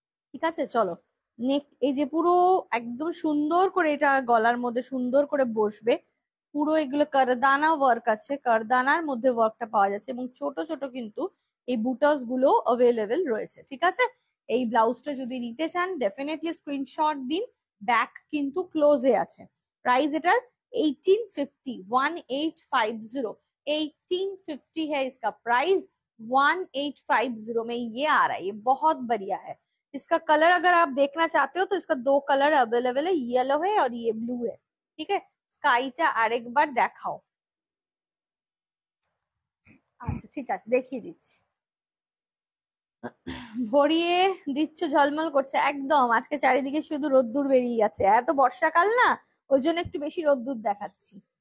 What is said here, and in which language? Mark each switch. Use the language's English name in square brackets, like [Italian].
[Bangla] ঠিক আছে, চলো নেক, এই যে পুরো একদম সুন্দর করে এটা গলার মধ্যে সুন্দর করে বসবে, পুরো এগুলো কারদানা ওয়ার্ক আছে, কারদানার মধ্যে ওয়ার্কটা পাওয়া যাচ্ছে, এবং ছোট ছোট কিন্তু এই বুটাস গুলো অ্যাভেলেবেল রয়েছে। ঠিক আছে, এই ব্লাউজটা যদি নিতে চান ডেফিনেটলি স্ক্রিনশট দিন, ব্যাক কিন্তু ক্লোজে আছে। প্রাইস এটার 1850, 1850, [Hindi] 1850 है इसका प्राइस। 1850 में ये आ रहा है, ये बहुत बढ़िया है। इसका कलर अगर आप देखना चाहते हो तो इसका दो कलर अवेलेबल है, येलो है और ये ब्लू है। ठीक है, [Bangla] স্কাইটা আরেকবার দেখাও। আচ্ছা ঠিক আছে, দেখিয়ে দিচ্ছি। ভরিয়ে দিচ্ছ, ঝলমল করছে একদম। আজকে চারিদিকে শুধু রোদ্দুর বেরিয়ে গেছে, এত বর্ষাকাল না, ওই জন্য একটু বেশি রোদ্দুর দেখাচ্ছি।